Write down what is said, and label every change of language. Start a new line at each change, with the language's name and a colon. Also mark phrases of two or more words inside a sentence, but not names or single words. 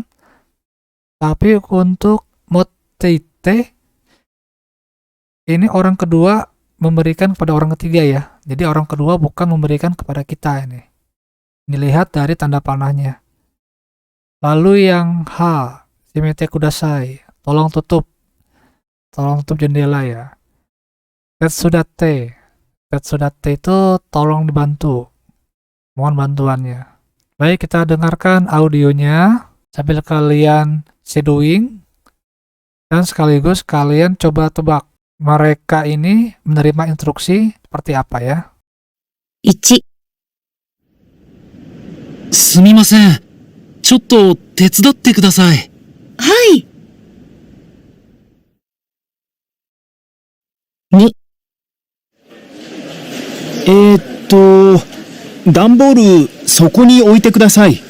Indonesian: Tapi untuk moteite ini orang kedua memberikan kepada orang ketiga ya. Jadi orang kedua bukan memberikan kepada kita ini. Dilihat dari tanda panahnya. Lalu yang H,
Japanese: shimete kudasai.
Indonesian: Tolong tutup. Tolong tutup jendela ya. Tetsudate. Tetsudate itu tolong dibantu. Mohon bantuannya. Baik, kita dengarkan audionya sambil kalian shadowing dan sekaligus kalian coba tebak mereka ini menerima instruksi seperti apa ya.
Japanese: 1、すみません。ちょっと手伝ってください。はい。2、段ボールそこに置いてください。